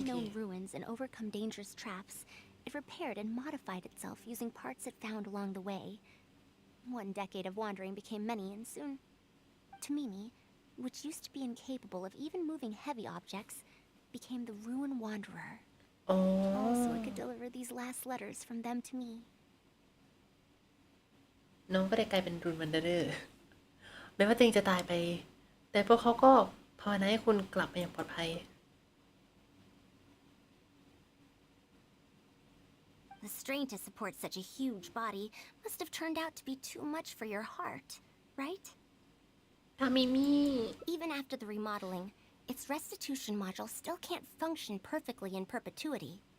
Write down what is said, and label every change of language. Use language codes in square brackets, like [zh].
[en] unknown ruins and overcome dangerous traps, it repaired and modified itself using parts it found along the way. One decade of wandering became many, and soon, Tamimi, which used to be incapable of even moving heavy objects, became the ruin wanderer. อ๋อ Also, I could deliver these last letters from them to me. [th] น้องก็ได้กลายเป็นรูนวันเดอร์แม้ว่าตัวเองจะตายไป แต่พวกเขาก็ภาวนาให้คุณกลับมาอย่างปลอดภัย [en] The strain to support such a huge body must have turned out to be too much for your heart, right? [th] ถ้ามิมี่ [en] Even after the remodeling, its restitution module still can't function perfectly in perpetuity.